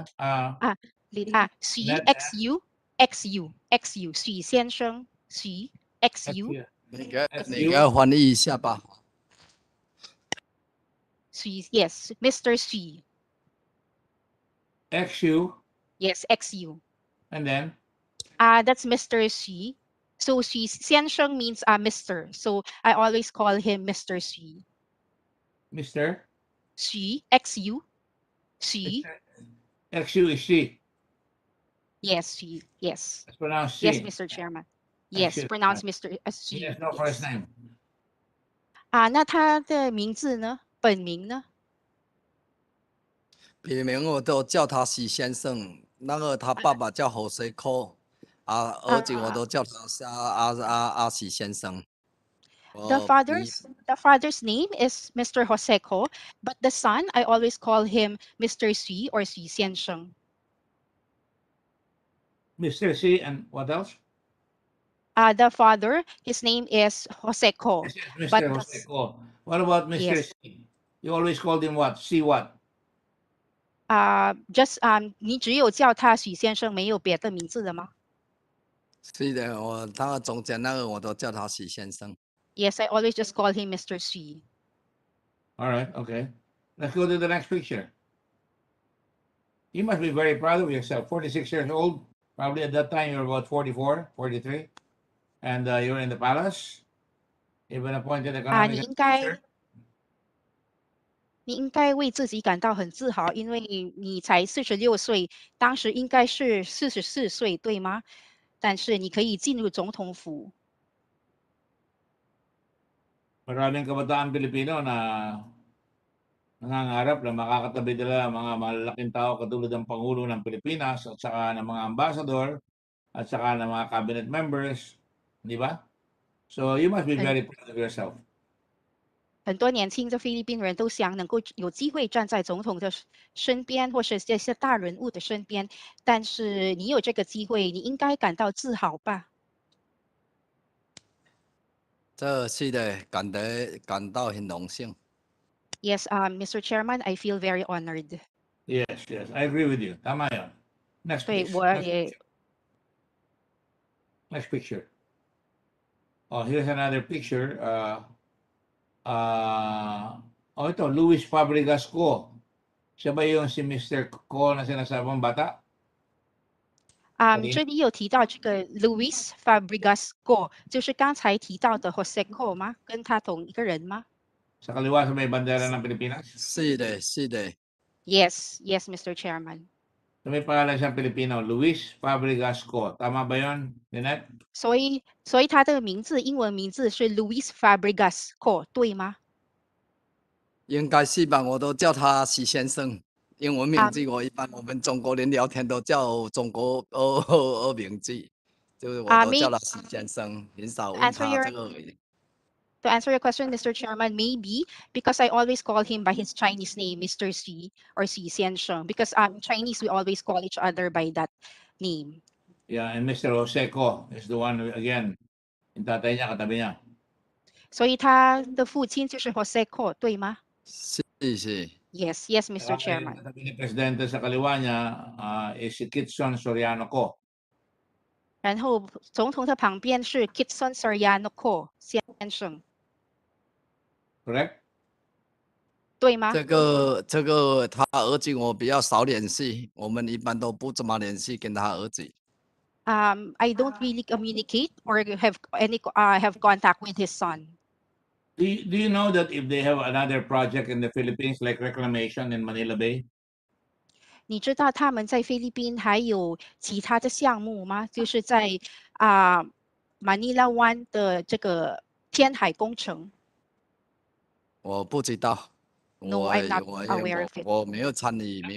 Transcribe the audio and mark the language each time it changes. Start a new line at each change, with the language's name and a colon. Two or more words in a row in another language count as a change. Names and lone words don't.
English: Xi, X-U, X-U, X-U, Xi 先生 Xi, X-U.
Chinese: 你给我翻译一下吧。
English: Xi, yes, Mr. Xi. X-U? Yes, X-U. And then? That's Mr. Xi. So Xi 先生 means Mr. So I always call him Mr. Xi. Mr.? Xi, X-U. Xi. X-U is Xi. Yes, Xi. Yes. It's pronounced Xi. Yes, Mr. Chairman. Yes, pronounced Mr. Xi. He has no first name.
Chinese: 那他的名字呢？本名呢？笔名我都叫他徐先生，那个他爸爸叫侯水科，儿子我都叫他徐先生。
English: The father's name is Mr. Joseco, but the son I always call him Mr. Xi or Xi 先生。 Mr. C, and what else? The father, his name is Jose Co. Yes, yes, But Mr. Jose Co. What about Mr. yes, C? You always called him what? C what?
Chinese: just 你只有叫他许先生，没有别的名字的吗是的，他中间那个我都叫他许先生。
English: ？Yes, I always just call him Mr. Xu. All right, okay. Let's go to the next picture. You must be very proud of yourself. 46 years old. Probably at that time you were about 44, 43. And you're in the palace. You've been appointed
Chinese: 你
English: economic
Chinese: 应该
English: advisor.
Chinese: 你应该为自己感到很自豪，因为你才46岁，当时应该是44岁，对吗？但是你可以进入总统府。
Filipino: Maraming kabataan Pilipino na nangangarap na makakatabi nila mga malalaking tao katulad ng Pangulo ng Pilipinas at saka ng mga ambassador at saka ng mga
English: cabinet members,
Filipino: di ba?
English: So you must be very proud of yourself.
Chinese: 很多年轻的菲律宾人都想能够有机会站在总统的身边，或是这些大人物的身边。但是你有这个机会，你应该感到自豪吧？这是的，感到很荣幸。
English: Yes, Mr. Chairman, I feel very honored. Yes, yes, I agree with you.
Filipino: Tama yun. Next
Chinese: 对
English: please.
Chinese: 我
English: Next
Chinese: 也
English: picture. Next picture. Oh, here's another picture.
Filipino: Ito, Luis Fabregas Co. Siya ba yung si Mr. Co na sinasabang bata?
Chinese: 这里有提到这个 Luis Fabregas Co， 就是刚才提到的 Jose Co 吗？跟他同一个人吗
Filipino: Sa kaliwa sa may bandera ng Pilipinas?
Chinese: 是的，是的。
English: ？Yes, yes, Mr. Chairman.
Filipino: So may pangalan siyang Pilipino, Luis Fabregas Co. Tama ba yun, Lynette?
Chinese: 所以他的名字英文名字是 Luis Fabregas Co， 对吗？应该是吧，我都叫他许先生。英文名字我一般我们中国人聊天都叫中国名字，就是我都叫他许先生，很少问他这个。
English: To answer your question, Mr. Chairman, maybe because I always call him by his Chinese name, Mr. Xi or Xi Xiansheng, because Chinese we always call each other by that name. Yeah, and Mr. Jose Co is the one, again,
Filipino: yung tatay niya, katabi niya.
Chinese: 所以他的父亲就是 Jose Co， 对吗？是是。
English: Yes, yes, Mr.
Filipino: Yung
English: Chairman.
Filipino: katabi ni Presidente sa kaliwa niya is si Kitson Soriano Co.
Chinese: 然后总统的旁边是 Kitson Soriano Co 先生，
English: Correct?
Chinese: 对吗？这个他儿子我比较少联系，我们一般都不怎么联系跟他儿子。
English: I don't really communicate or have contact with his son. Do you know that if they have another project in the Philippines like reclamation in Manila Bay?
Chinese: 你知道他们在菲律宾还有其他的项目吗？就是在马尼拉湾的这个填海工程。我不知道。
English: No, I'm not aware of it.
Chinese: 我没有参与，没有。